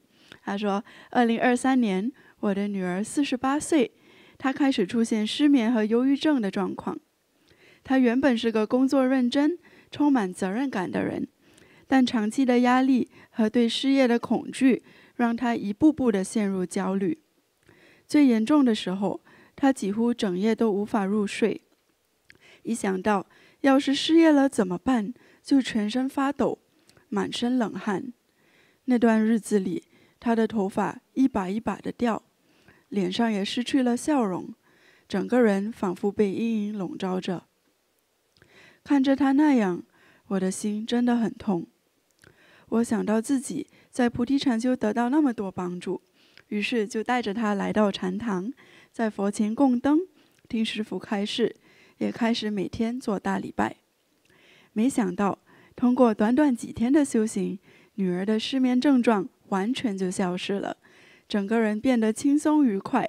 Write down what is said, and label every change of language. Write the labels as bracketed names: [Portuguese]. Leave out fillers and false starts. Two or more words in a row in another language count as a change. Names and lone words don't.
[Chinese] 他說，2023年我的女兒48歲，她開始出現失眠和憂鬱症的狀況。她原本是個工作認真、充滿責任感的人，但長期的壓力和對失業的恐懼，讓她一步步地陷入焦慮。最嚴重的時候，她幾乎整夜都無法入睡。一想到要是失業了怎麼辦，就全身發抖，滿身冷汗。那段日子裡，她的頭髮一把一把的掉，臉上也失去了笑容，整個人仿佛被陰影籠罩着。看着她那樣，我的心真的很痛。我想到自己在菩提禪修得到那麼多幫助，於是就帶着她來到禪堂，在佛前供燈，聽師父開示，也開始每天做大禮拜。沒想到，通過短短幾天的修行，女兒的失眠症狀完全就消失了，整個人變得輕鬆愉快。